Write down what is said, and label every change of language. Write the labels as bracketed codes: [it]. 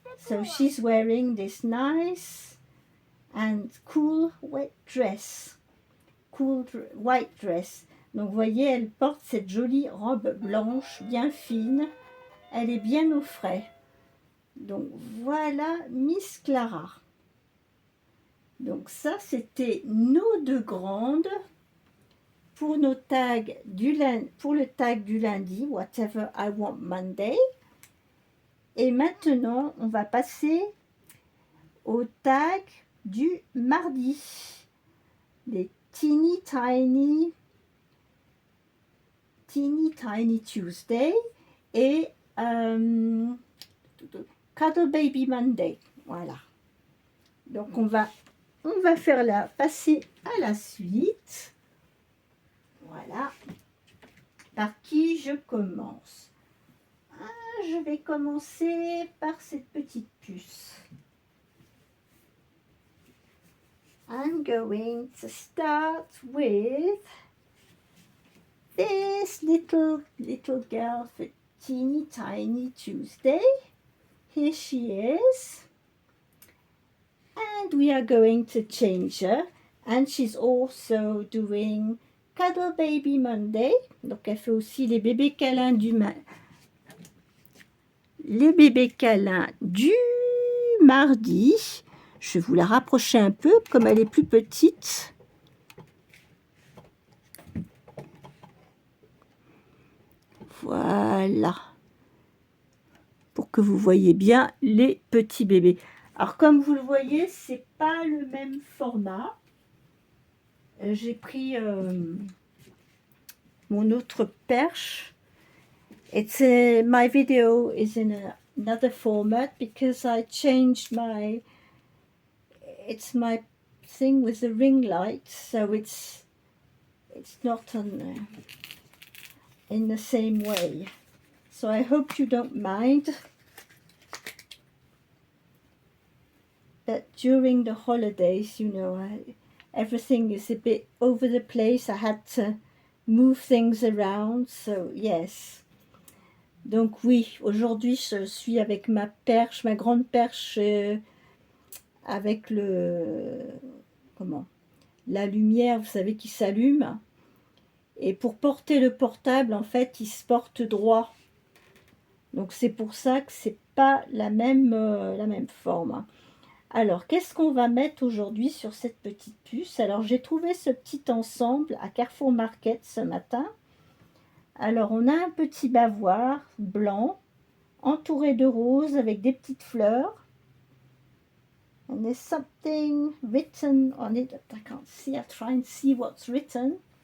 [en] So she's wearing this nice and cool white dress. White dress. [fr] Donc vous voyez, elle porte cette jolie robe blanche, bien fine. Elle est bien au frais. Donc voilà Miss Clara. Donc ça, c'était nos deux grandes pour nos tags pour le tag du lundi, Whatever I Want Monday. Et maintenant, on va passer au tag du mardi, les Teeny Tiny Tuesday et Cuddle Baby Monday. Voilà. Donc on va passer à la suite. Voilà. Par qui je commence? Je vais commencer par cette petite puce. [en] I'm going to start with this little girl for Teeny Tiny Tuesday. Here she is. And we are going to change her. And she's also doing Cuddle Baby Monday. [fr] Donc elle fait aussi les bébés câlins du mardi. Je vais vous la rapprocher un peu comme elle est plus petite. Voilà. Pour que vous voyez bien les petits bébés. Alors comme vous le voyez, c'est pas le même format. J'ai pris mon autre perche. [en] My video is in another format because I changed it's my thing with the ring light, so it's not in the same way. So I hope you don't mind. But during the holidays, you know, everything is a bit over the place. I had to move things around, so yes. [fr] Donc oui, aujourd'hui je suis avec ma perche, ma grande perche avec la lumière, vous savez, qui s'allume. Et pour porter le portable, en fait, il se porte droit. Donc c'est pour ça que c'est pas la même forme. Alors, qu'est-ce qu'on va mettre aujourd'hui sur cette petite puce? Alors, j'ai trouvé ce petit ensemble à Carrefour Market ce matin. Alors, on a un petit bavoir blanc, entouré de roses avec des petites fleurs. [en] And there's something written on it that I can't see. I'll try and see what's written.